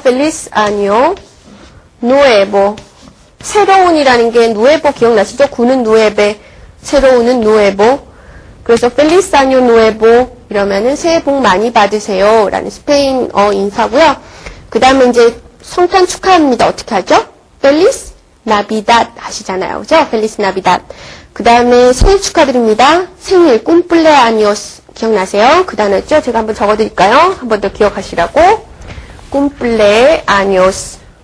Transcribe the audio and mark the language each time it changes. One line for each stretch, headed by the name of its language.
Spanish: feliz año nuevo.
Korean: 새로운이라는 게 nuevo 기억나시죠? 구는 nueve, 새로운은 nuevo. 그래서
Spanish: feliz año nuevo
Korean: 이러면은 새해 복 많이 받으세요. 라는 스페인어 인사고요. 그 다음에 이제 성탄 축하합니다. 어떻게 하죠?
Spanish: Feliz Navidad
Korean: 하시잖아요. 그죠?
Spanish: Feliz Navidad.
Korean: 그 다음에 생일 축하드립니다. 생일, cumpleaños. 기억나세요? 그 단어였죠? 제가 한번 적어드릴까요? 한 번 더 기억하시라고. cumpleaños.